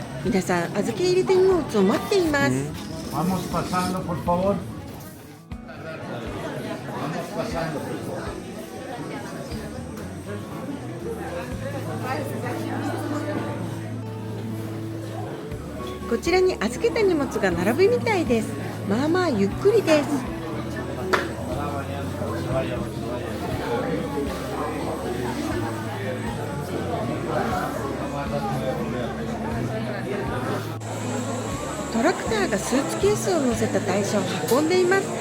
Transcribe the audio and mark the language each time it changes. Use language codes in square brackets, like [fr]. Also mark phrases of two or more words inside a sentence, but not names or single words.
[ja] 皆さん預け入れて荷物を待っています。 [es] Vamos pasando, por favor. Vamos pasando. [ja] こちらに預けた荷物が並ぶみたいです。まあまあゆっくりです。トラクターがスーツケースを乗せた台車を運んでいます。